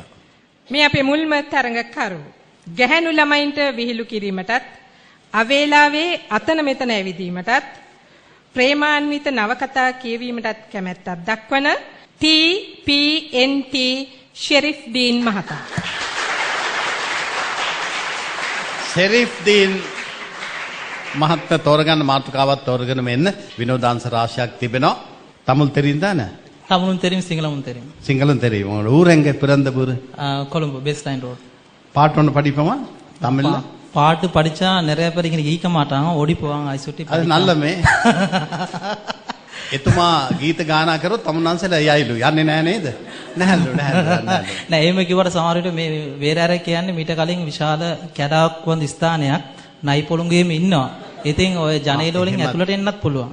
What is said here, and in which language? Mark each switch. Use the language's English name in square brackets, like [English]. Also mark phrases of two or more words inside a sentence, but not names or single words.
[Sinhala] මේ අපේ මුල්ම තරඟකරු ගැහැණු ළමයින්ට විහිළු කිරීමටත් අවේලාවේ අතන මෙතන ඇවිදීමටත් ප්‍රේමාන්විත නවකතා කියවීමටත් කැමැත්තක් දක්වන TPNT ෂෙරිෆ් දීන් මහතා. ෂෙරිෆ් දීන් මහත්මයා තෝරගන්න මාතෘකාවක් තෝරගෙන මෙන්න විනෝදාංශ රාශියක් තිබෙනවා. [Tamil] தமிழ் தெரிந்தா ன? தமிழும் தெரியும் சிங்களமும் தெரியும். சிங்களம் தெரியும். உங்களோட ஊர் எங்க பிறந்த ஊர்? கொழும்பு பேஸ் லைன் ரோட். பாட்டு ஒன்று படிப்போமா தமிழ்ல? பாட்டு படிச்சா நிறைய பேர் இங்க ஈக்க மாட்டாங்க ஓடி போவாங்க ஐ சுட்டி. அது நல்லமே. [Sinhala] එතුමා ගීත ගායනා කරොත් තමුන්නාන්සලා යයිලු යන්නේ නැහැ නේද? නැහැලු නෑ එහෙම කිව්වට සමහර විට මේ වේරාර කියන්නේ මීට කලින් විශාල කැඩාවක් වඳ ස්ථානයක් නයි පොළොංගේම ඉන්නවා. ඉතින් ඔය ජනේල වලින් ඇතුළට එන්නත් පුළුවන්.